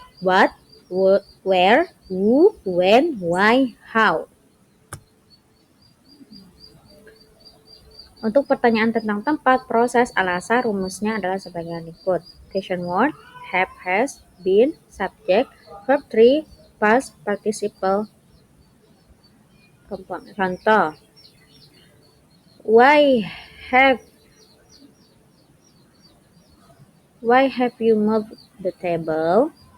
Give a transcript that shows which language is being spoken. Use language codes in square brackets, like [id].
[en] What, where, who, when, why, how. [id] Untuk pertanyaan tentang tempat, proses, alasan, rumusnya adalah sebagai berikut. [en] Question word, have, has, been, subject, verb 3, past participle, component. Contoh, why have you moved the table?